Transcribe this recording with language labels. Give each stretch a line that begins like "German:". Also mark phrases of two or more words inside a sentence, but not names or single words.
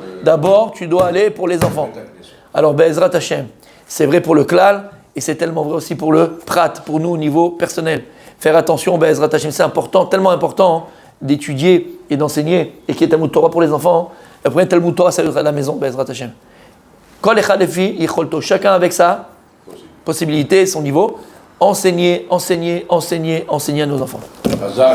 French: D'abord, tu dois aller pour les enfants. Alors,
Hebrew: בעזרת השם,
French: c'est vrai pour le klal, et c'est tellement vrai aussi pour le prat, pour nous au niveau personnel. Faire attention,
Hebrew: בעזרת השם,
French: c'est important, tellement important d'étudier et d'enseigner, et qu'il y ait
Hebrew: תלמוד תורה
French: pour les enfants. Le premier
Hebrew: תלמוד תורה,
French: ça sera à la maison,
Hebrew: בעזרת השם. כל אחד לפי יכולתו,
French: chacun avec sa possibilité, son niveau, enseigner à nos enfants.